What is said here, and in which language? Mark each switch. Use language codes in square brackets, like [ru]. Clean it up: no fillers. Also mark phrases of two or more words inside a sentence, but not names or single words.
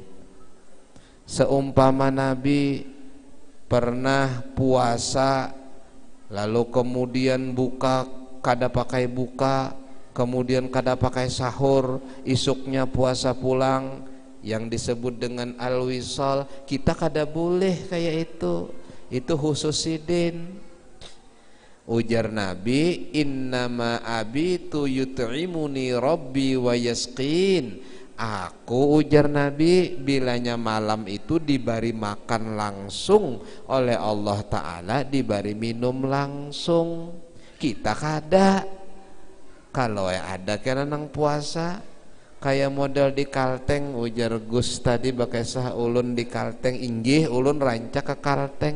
[bjn] Seumpama Nabi pernah puasa lalu kemudian buka kada pakai buka, kemudian kada pakai sahur, isuknya puasa pulang, yang disebut dengan al-wisal, kita kada boleh kayak itu khusus sidin. Ujar Nabi, [ar] innama abitu yut'imuni rabbi wa yasqin. [bjn] Aku, ujar Nabi, bilanya malam itu diberi makan langsung oleh Allah Ta'ala, diberi minum langsung. Kita kada. Kalau ada kena nang puasa kayak model di Kalteng, ujar Gus tadi pakai sah ulun di Kalteng, inggih ulun rancak ke Kalteng.